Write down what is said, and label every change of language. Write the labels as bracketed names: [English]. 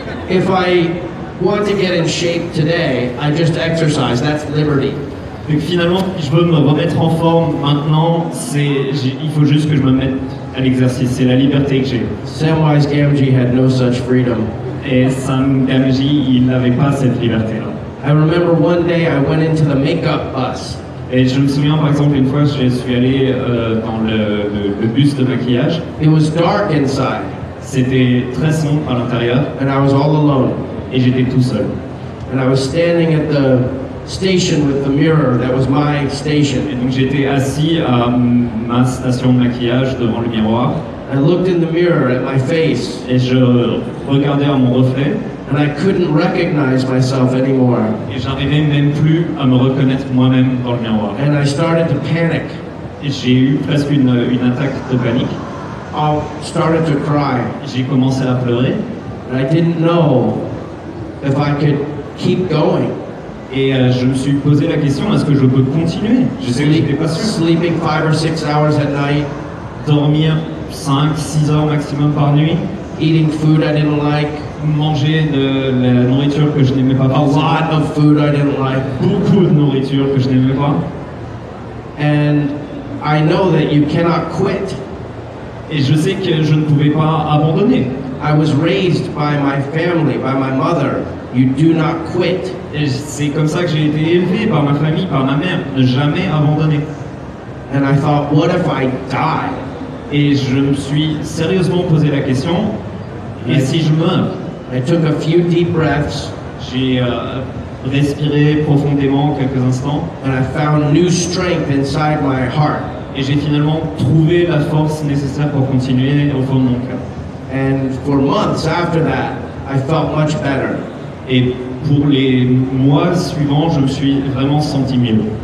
[English] If I want to get in shape today, I just exercise. That's liberty. [French] Donc finalement, je veux me remettre en forme maintenant. Il faut juste que je me mette à l'exercice. C'est la liberté que j'ai. [English] Samwise Gamgee had no such freedom. [French] Et Sam Gamgee, il n'avait pas cette liberté-là. [English] I remember one day I went into the makeup bus. [French] Et je me souviens par exemple une fois, je suis allé dans le bus de maquillage. [English] It was dark inside. [French] C'était très sombre à l'intérieur. [English] And I was all alone. [French] Et j'étais tout seul. [English] And I was standing at the station with the mirror. That was my station. [French] Et donc j'étais assis à ma station de maquillage devant le miroir. [English] I looked in the mirror at my face. [French] Et je regardais à mon reflet. [English] And I couldn't recognize myself anymore. [French] Et j'arrivais même plus à me reconnaître moi-même dans le miroir. [English] And I started to panic. [French] Et j'ai eu presque une attaque de panique. [English] I started to cry. [French] J'ai commencé à pleurer. [English] And I didn't know if I could keep going. [French] Et je me suis posé la question, est-ce que je peux continuer? Je sais que j'étais pas sûr. [English] Sleeping 5 or 6 hours at night. [French] Dormir 5-6 heures maximum par nuit. [English] Eating food I didn't like. [French] Manger de la nourriture que je n'aimais pas. [English] A lot of food I didn't like. [French] Beaucoup de nourriture que je n'aimais pas. [English] And I know that you cannot quit. [French] Et je sais que je ne pouvais pas abandonner. [English] I was raised by my family, by my mother. You do not quit. [French] Et c'est comme ça que j'ai été élevé par ma famille, par ma mère, ne jamais abandonner. [English] And I thought, what if I die? [French] Et je me suis sérieusement posé la question, et si je meurs? [English] I took a few deep breaths. [French] J'ai respirer profondément quelques instants. [English] And I found new strength inside my heart. [French] Et j'ai finalement trouvé la force nécessaire pour continuer au fond de mon cœur. [English] And for months after that, I felt much better. [French] Et pour les mois suivants, je me suis vraiment senti mieux.